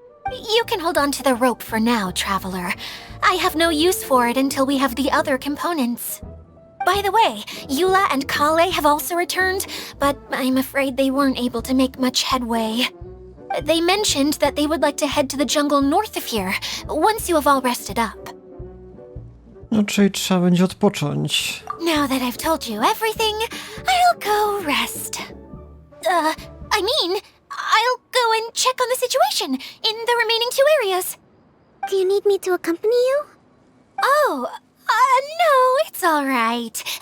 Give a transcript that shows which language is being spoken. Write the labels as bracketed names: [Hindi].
[English] You can hold on to the rope for now, Traveler. I have no use for it until we have the other components. By the way, Eula and Kale have also returned, but I'm afraid they weren't able to make much headway. They mentioned that they would like to head to the jungle north of here, once you have all rested up. [Polish] No, czyli trzeba będzie odpocząć. [English] Now that I've told you everything, I'll go rest. I'll go and check on the situation in the remaining two areas. Do you need me to accompany you? Oh, no, it's all right.